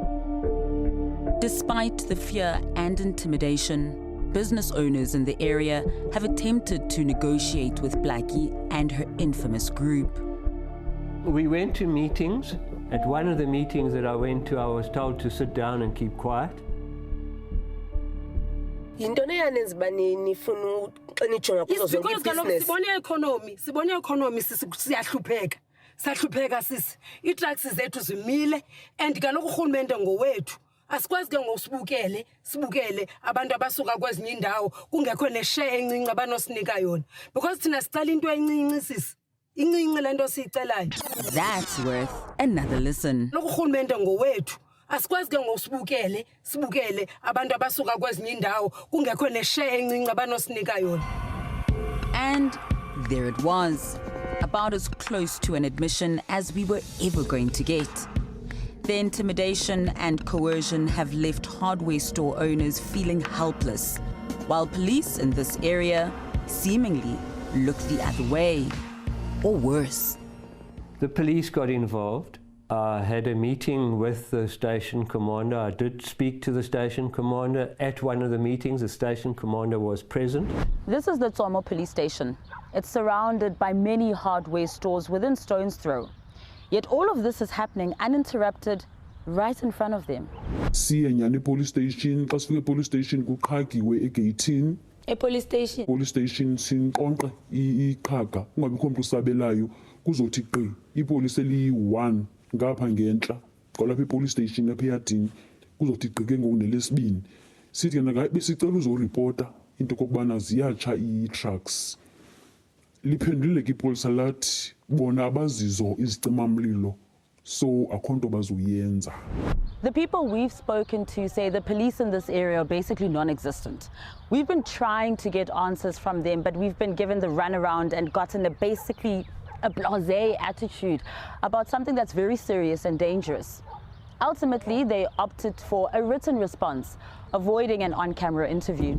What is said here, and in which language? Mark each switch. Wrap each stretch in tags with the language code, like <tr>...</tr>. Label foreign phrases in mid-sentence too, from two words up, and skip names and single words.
<en>Despite the fear and intimidation, business owners in the area have attempted to negotiate with 𝗀𝗏𝗃 and her infamous group. We went to meetings. At one of the meetings that I went to, I was told to sit down and keep quiet.</en> <xh>Yintoni yanenza bani nifuna nijonga kuzo zonke business? Sibone economy siyahlupheka sisi. I-trucks zethu zimile and kaloku urhulumente ngowethu. Asikwazi ke ngosibukele abantu abasuka kwezinye indawo kungekho ne-share encinci abanosinika yona because thina sicela into encinci sisi incinci lento siyicelayo.</xh> <en>That's worth another listen.</en> <xh>Lokhu urhulumente ngowethu asikwazi ke ngosibukele abantu abasuka kwezinye indawo kungekho ne-share encinci abanosinika yona.</xh> <en>And there it was, about as close to an admission as we were ever going to get. The intimidation and coercion have left hardware store owners feeling helpless, while police in this area seemingly look the other way, or worse. The police got involved. I had a meeting with the station commander. I did speak to the station commander. At one of the meetings, the station commander was present. This is the Tsomo police station. It's surrounded by many hardware stores within stone's throw. Yet all of this is happening uninterrupted right in front of them.</en> <xh>Siye nyani</xh> <en>police station,</en> <xh>xa sifike</xh> <en>police station</en> <xh>kuqhagiwe egeyithini.</xh> <en>Police station? Police station</en> <xh>sinqonqe iqhaga, kungabikho umuntu usabelayo, kuzothi qi. Ipolice eli-1 ngapha ngentla, kwalapha ipolice station lapha eyadini, kuzothi qi ke ngoku nelesibini. Sithi ke naka besicela uzoreporta into kokubana ziyatsha ii-trucks. Liphendulile ke ipolisa lathi bona abazizo izicimamlilo so akho nto bazoyenza.</xh> <en>The people we've spoken to say the police in this area are basically non-existent. We've been trying to get answers from them, but we've been given the runaround and gotten a basically a blasé attitude about something that's very serious and dangerous. Ultimately, they opted for a written response, avoiding an on-camera interview.</en>